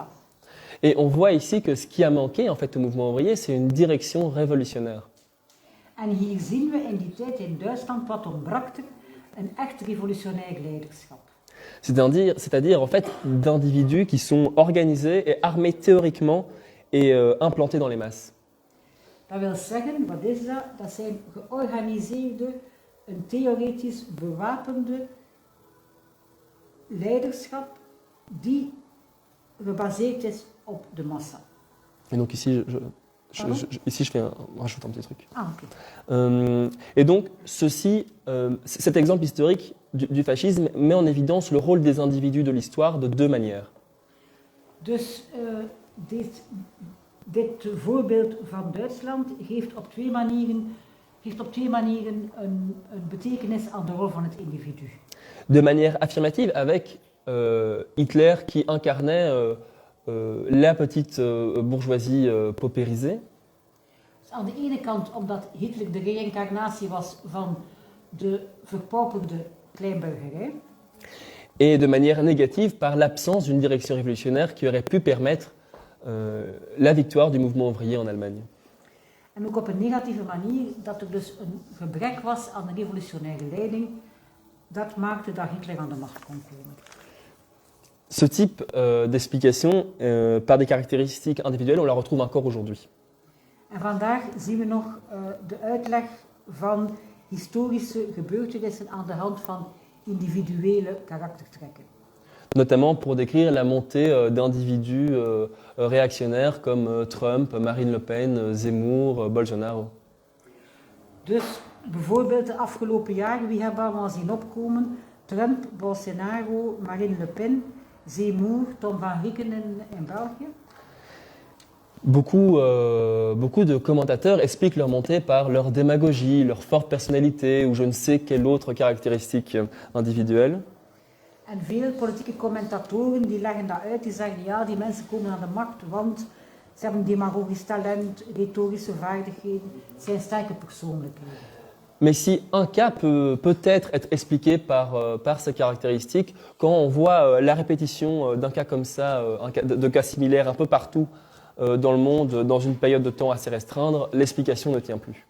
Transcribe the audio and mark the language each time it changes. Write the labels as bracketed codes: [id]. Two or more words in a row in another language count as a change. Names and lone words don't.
[fr] Et on voit ici que ce qui a manqué en fait au mouvement ouvrier, c'est une direction révolutionnaire. [nl] En hier zien we in die tijd in Duitsland wat ontbrak er, een echt revolutionair leiderschap. [fr] C'est-à-dire en fait d'individus qui sont organisés et armés théoriquement et implantés dans les masses. [nl] Dat wil zeggen, wat is dat? Dat zijn georganiseerde, een theoretisch bewapende leiderschap die gebaseerd is op de massa. [fr] Et donc ici, ici je rajoute un petit truc. Ah, okay. Et donc cet exemple historique du fascisme met en évidence le rôle des individus de l'histoire de deux manières. [nl] Dus dit voorbeeld van Duitsland geeft op twee manieren een betekenis aan de rol van het individu. [fr] De manière affirmative avec Hitler qui incarnait la petite bourgeoisie paupérisée. [nl] Dus aan de ene kant omdat Hitler de reïncarnatie was van de verpauperde kleinburgerij. [fr] Et de manière négative par l'absence d'une direction révolutionnaire qui aurait pu permettre la victoire du mouvement ouvrier en Allemagne. [nl] En ook op een negatieve manier dat er dus een gebrek was aan een revolutionaire leiding. Dat maakte dat Hitler aan de macht kon komen. [fr] Ce type d'explication, par des caractéristiques individuelles, on la retrouve encore aujourd'hui. [nl] En vandaag zien we nog de uitleg van historische gebeurtenissen aan de hand van individuele karaktertrekken. [fr] Notamment pour décrire la montée d'individus réactionnaires comme Trump, Marine Le Pen, Zemmour, Bolsonaro. [nl] Dus bijvoorbeeld de afgelopen jaren, wie hebben we allemaal zien opkomen? Trump, Bolsonaro, Marine Le Pen, Zemmour, Tom van Rieken in België. [fr] Beaucoup de commentateurs expliquent leur montée par leur démagogie, leur forte personnalité ou je ne sais quelle autre caractéristique individuelle. [nl] En veel politieke commentatoren die leggen dat uit, die zeggen ja, die mensen komen aan de macht, want Ze hebben demagogisch talent, retorische vaardigheden, het zijn sterke persoonlijkheden. [fr] Mais si un cas peut être expliqué par ses caractéristiques, quand on voit la répétition d'un cas comme ça, de cas similaires un peu partout dans le monde, dans une période de temps assez restreinte, l'explication ne tient plus.